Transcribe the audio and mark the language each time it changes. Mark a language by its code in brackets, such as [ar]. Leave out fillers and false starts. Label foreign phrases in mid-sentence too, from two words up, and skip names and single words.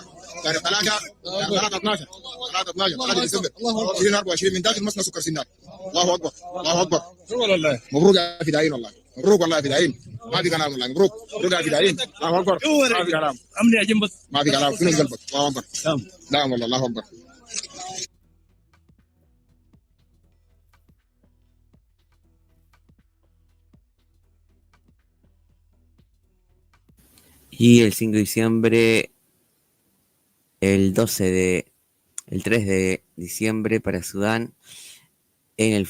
[ar] تاريخ 3/12 3 ديسمبر 2024 من داخل مصنع سكر سنار. الله اكبر الله اكبر. والله مبروك يا فدائين والله. مبروك والله يا فدائين. ما في كلام والله. مبروك مبروك يا فدائين. الله اكبر. ما في كلام. امني اجنبك. ما في كلام. فين قلبك. الله اكبر. نعم والله. الله اكبر. [es] Y el 5 de diciembre, el 3 de diciembre para Sudán, en el